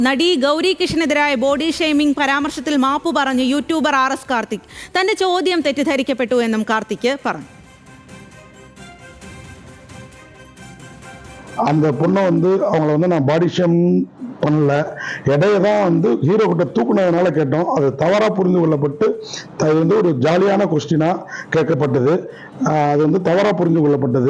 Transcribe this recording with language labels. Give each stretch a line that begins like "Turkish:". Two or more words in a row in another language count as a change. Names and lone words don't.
Malayalam: നടി ഗൗരി കിഷനെതിരായ
English: body shaming
Malayalam: പരാമർശത്തിൽ മാപ്പു പറഞ്ഞു യൂട്യൂബർ RS കാർത്തിക്. തന്റെ ചോദ്യം തെറ്റിദ്ധരിക്കപ്പെട്ടു എന്നും കാർത്തിക് പറഞ്ഞു.
Tamil: அந்த பொண்ணை அவங்கள நான்
English: body shame
Tamil: பண்ணல, இடையே தான் ஹீரோ கிட்ட தூக்குனதுனால கேட்டோம். அது தவறாக புரிந்து கொள்ளப்பட்டு அது ஒரு ஜாலியான கொஸ்டினாக கேட்கப்பட்டது. அது தவறாக புரிந்து கொள்ளப்பட்டது.